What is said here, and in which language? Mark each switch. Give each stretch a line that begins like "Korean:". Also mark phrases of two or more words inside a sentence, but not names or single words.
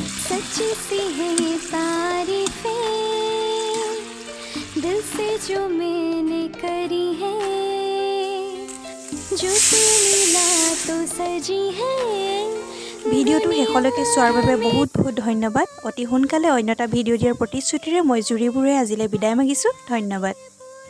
Hindi: सच्ची सी है ये तारीफें दिल से जो मैंने करी है जो तू मिला तो सजी है
Assamese: ভিডিঅ'টো শেষলৈকে চোৱাৰ বাবে বহুত বহুত ধন্যবাদ। অতি সোনকালে অন্য এটা ভিডিঅ' দিয়াৰ প্ৰতিশ্ৰুতিৰে মই জুৰি বুঢ়ে আজিলৈ বিদায় মাগিছোঁ। ধন্যবাদ।